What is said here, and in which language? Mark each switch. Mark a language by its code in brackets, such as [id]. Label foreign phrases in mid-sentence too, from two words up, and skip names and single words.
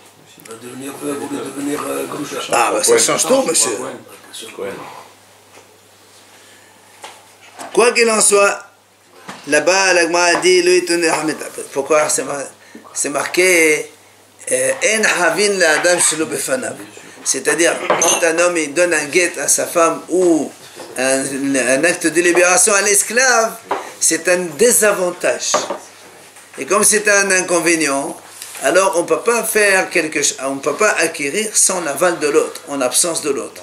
[fr] Il va devenir veuve ou devenir groucha. Ah, bah, ça change tout, monsieur. Quoi qu'il en soit, là-bas, l'Agma a dit, lui, pourquoi c'est marqué [he] אין חבין לאדם שלא בפניו. [fr] C'est-à-dire, quand un homme il donne un guet à sa femme ou un acte de libération à l'esclave, c'est un désavantage. Et comme c'est un inconvénient, alors on ne peut pas faire quelque chose, on ne peut pas acquérir sans l'aval de l'autre, en absence de l'autre.